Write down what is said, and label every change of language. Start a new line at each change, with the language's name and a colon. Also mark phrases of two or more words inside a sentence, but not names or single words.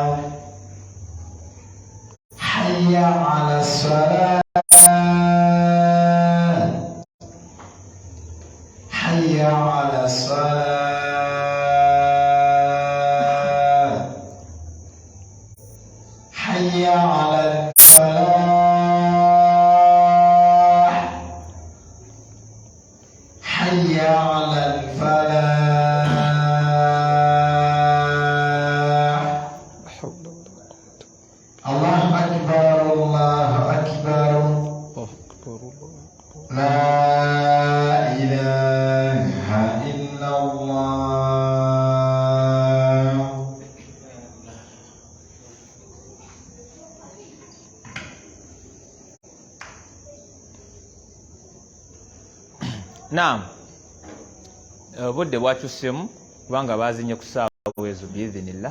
Arabic: حي على الصلاة حي على الصلاة حي على الفلاح حي على الفلاح الله أكبر الله أكبر لا إله إلا الله
Ganda: Naam. Obudde bwakyusemu kubanga bazinye ku ssaawa ezo biidhinillah.